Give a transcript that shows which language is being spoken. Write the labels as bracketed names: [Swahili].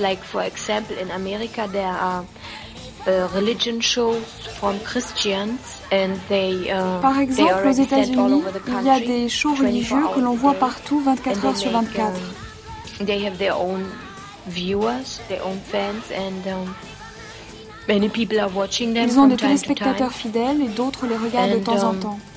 [English] Like for example, in America, there are religion shows from Christians, and [French] Par exemple, [English] they are [French] aux États-Unis, il y a des shows religieux que l'on voit partout, 24 heures sur 24. [English] They have their own viewers, their own fans, and many people are watching them. [French] Ils ont des téléspectateurs fidèles et d'autres les regardent de temps en temps.